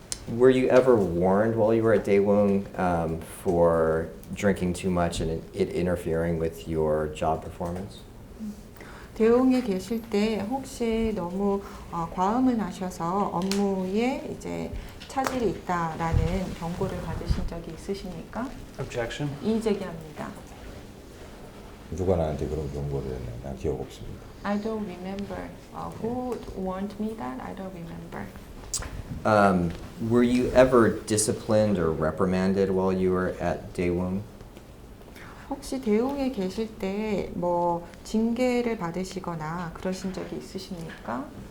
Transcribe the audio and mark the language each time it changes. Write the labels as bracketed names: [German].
[English] Were you ever warned while you were at Daewoong for drinking too much and it interfering with your job performance? [Korean] 대웅에 계실 때 혹시 너무 과음을 하셔서 업무에 이제 차질이 있다라는 경고를 받으신 적이 있으십니까? [English] Objection. [Korean] 이의 제기합니다. 누가 나한테 그런 경고를 했나? 나 기억 없습니다. [English] I don't remember. Who warned me that? I don't remember. Were you ever disciplined or reprimanded while you were at Daewoong? [Korean] 혹시 대웅에 계실 때 뭐 징계를 받으시거나 그러신 적이 있으십니까?